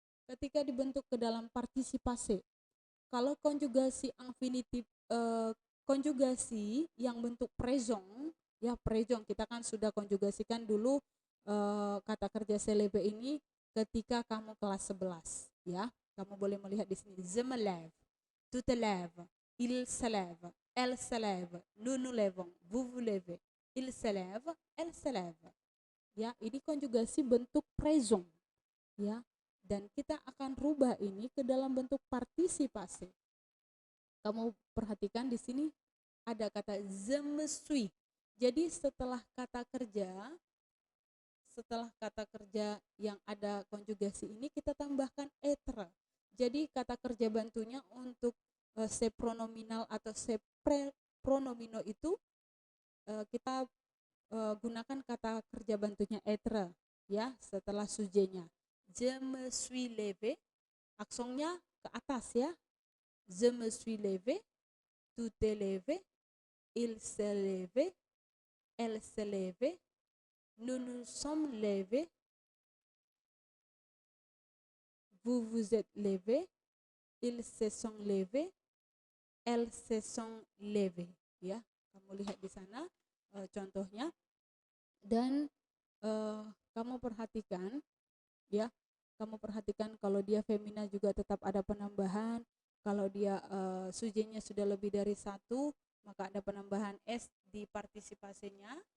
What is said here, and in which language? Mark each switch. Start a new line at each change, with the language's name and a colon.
Indonesian: Ketika dibentuk ke dalam partisipasi. Kalau konjugasi infinitif konjugasi yang bentuk présent, ya présent kita kan sudah konjugasikan dulu kata kerja se lever ini ketika kamu kelas 11 ya. Kamu boleh melihat di sini
French: je me lève, tu te lèves, il se lève, elle se lève, nous nous lèvons, vous vous levez, il se lève, elle se lève.
Indonesian: Ya, ini konjugasi bentuk présent ya. Dan kita akan rubah ini ke dalam bentuk partisipasi. Kamu perhatikan di sini ada kata
French: je me suis.
Indonesian: Jadi setelah kata kerja yang ada konjugasi ini kita tambahkan être. Jadi kata kerja bantunya untuk sepronominal atau sepronomino itu kita gunakan kata kerja bantunya être ya setelah subjeknya.
French: Je me suis levé,
Indonesian: aksonnya ke atas ya.
French: Je me suis levé, tu t'es levé, il s'est levé, elle s'est levée, nous nous sommes levés, vous vous êtes levés, ils se sont levés, elles se sont levées.
Indonesian: Ya, kamu lihat di sana contohnya. Dan kamu perhatikan, ya, kamu perhatikan kalau dia femina juga tetap ada penambahan. Kalau dia subjeknya sudah lebih dari satu, maka ada penambahan s di partisipasinya.